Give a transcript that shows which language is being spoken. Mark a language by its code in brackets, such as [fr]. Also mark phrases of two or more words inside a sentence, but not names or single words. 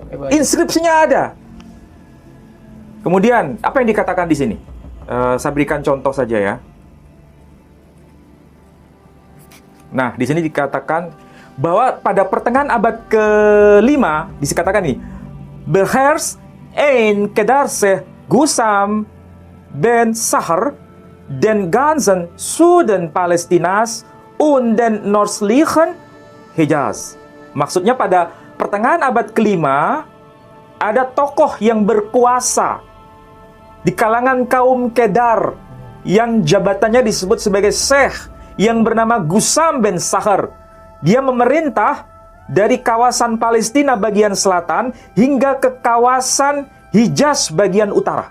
[id] Inskripsinya ada. Kemudian, apa yang dikatakan di sini? Saya berikan contoh saja ya. Nah, di sini dikatakan bahwa pada pertengahan abad ke-5 dikatakan ini, [de] Beherrs ein Kedarse Gusam ben Sahar den ganzen Süden Palestinas und den nördlichen Hijaz. [id] Maksudnya pada pertengahan abad ke-5 ada tokoh yang berkuasa di kalangan kaum Kedar yang jabatannya disebut sebagai Syekh yang bernama Gusam bin Sahar. Dia memerintah dari kawasan Palestina bagian selatan hingga ke kawasan Hijaz bagian utara.